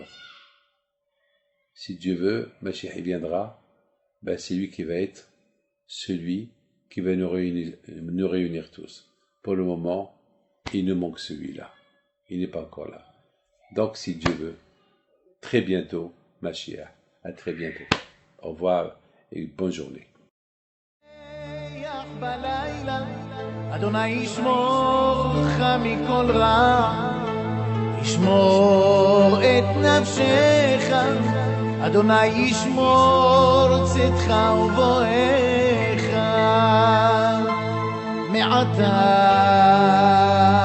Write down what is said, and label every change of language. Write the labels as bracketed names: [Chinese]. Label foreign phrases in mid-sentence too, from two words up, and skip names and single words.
[French] Si Dieu veut, Mashiach viendra, c'est lui qui va être celui qui va nous réunir tous. Pour le moment, il nous manque celui-là. Il n'est pas encore là. Donc, si Dieu veut, très bientôt, Mashiach. À très bientôt. Au revoir et bonne journée. [Hebrew] אדוני ישמור לך מכל רע, ישמור את נפשך, אדוני ישמור צאתך ובואך מעתה